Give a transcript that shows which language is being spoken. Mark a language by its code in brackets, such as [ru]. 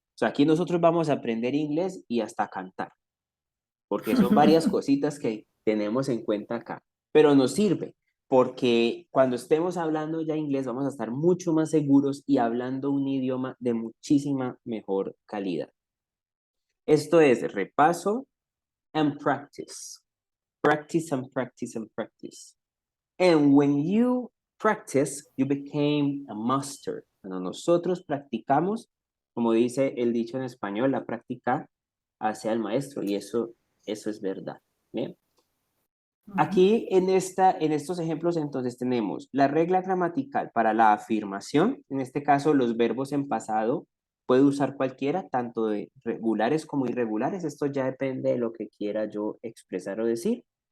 [es] O sea, aquí nosotros vamos a aprender inglés y hasta cantar, porque son varias cositas que tenemos en cuenta acá, pero nos sirve, porque cuando estemos hablando ya inglés vamos a estar mucho más seguros y hablando un idioma de muchísima mejor calidad. Esto es repaso [en] and practice. Practice and practice and practice. And when you practice, you became a master. [es] Cuando nosotros practicamos, como dice el dicho en español, la práctica hace al maestro, y eso es verdad. ¿Bien? Aquí en estos ejemplos entonces tenemos la regla gramatical para la afirmación, en este caso los verbos en pasado, puede usar cualquiera, tanto de regulares como irregulares, esto ya depende de lo que quiera yo expresar o decir.